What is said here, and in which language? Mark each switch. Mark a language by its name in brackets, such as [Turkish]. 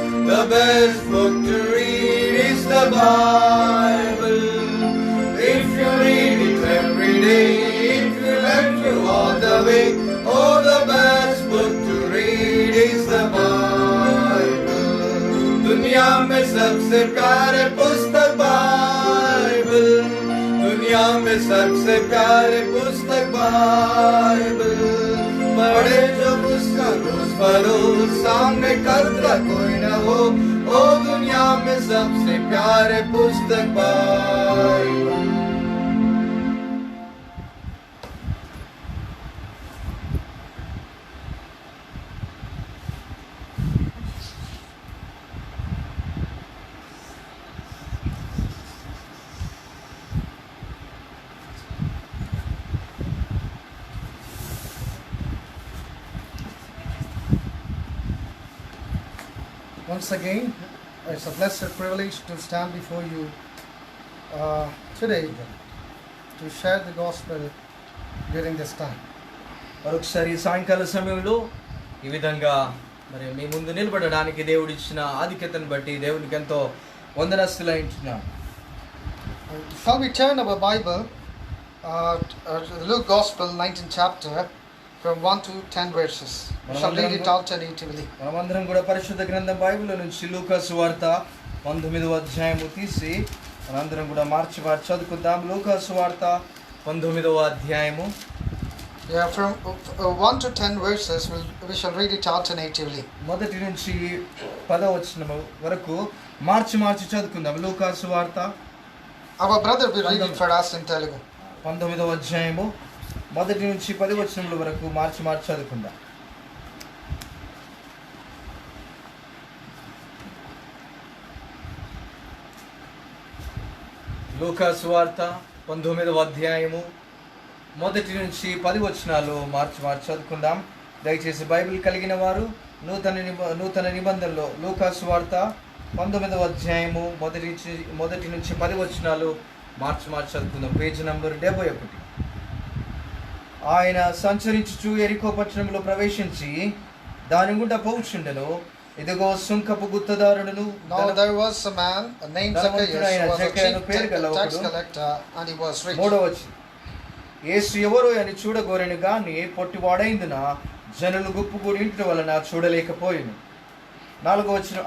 [English] The best book to read is the Bible. If you read it every day, it will help you all the way. Oh, the best book to read is the Bible. [Hindi] दुनिया में सबसे प्यारे पुस्तक Bible, दुनिया में सबसे प्यारे पुस्तक बाइबल. पढ़े जो उसका रोज बरोज, सामने खतरा कोई न हो. ओ दुनिया में सबसे प्यारे पुस्तक Bible. [English] Once again, it's a blessed privilege to stand before you today to share the gospel during this time. [Telugu] మరొకసారి సాయంకాల సమయంలో ఈ విధంగా మరి మీ ముందు నిలబడడానికి దేవుడు ఇచ్చిన ఆధిక్యతను బట్టి దేవునికి ఎంతో వందనస్తులై ఉంటున్నాం. [English] Shall we turn our Bible to the Luke Gospel, 19th chapter, from 1 to 10 verses. We shall read it alternatively. [Telugu] మనమందరం కూడా పరిశుద్ధ గ్రంథం బైబిల్ నుంచి లూకా సువార్త 19వ అధ్యాయము తీసి మనందరం కూడా మార్చి చదువుకుందాం. లూకా సువార్త 19వ అధ్యాయము. [English] Yeah, from 1 to 10 verses, we shall read it alternatively. [Telugu] మొదటి నుంచి 10వ వచనం వరకు మార్చి చదువుకుందాం. లూకా సువార్త. [English] Our brother will read it for us in Telugu. [Telugu] 19వ అధ్యాయము మొదటి నుంచి 10 వచనముల వరకు మార్చి చదువుకుందాం. లూకా సువార్త 19వ అధ్యాయము మొదటి నుంచి 10 వచనాలు మార్చి చదువుకుందాం. దయచేసి బైబిల్ కలిగిన వారు నూతన నిబంధనలో లూకా సువార్త 19వ అధ్యాయము మొదటి నుంచి 10 వచనాలు మార్చి చదువుకుందాం. Page number 71. ఆయన సంచరించుచు యెరికో పట్టణంలో ప్రవేశించి దాని గుండా పోవుచుండెను. ఇదిగో సుంకపు గుత్తదారుడును. [English] Now there was a man named Zacchaeus, who was a chief tax collector, and he was rich. [Telugu] 3వ వచనం. యేసు ఎవరు అని చూడగోరెను గాని పొట్టివాడైందున జనులు గుంపుకూడి ఇంటి వలన చూడలేకపోయెను. 4వ వచనం.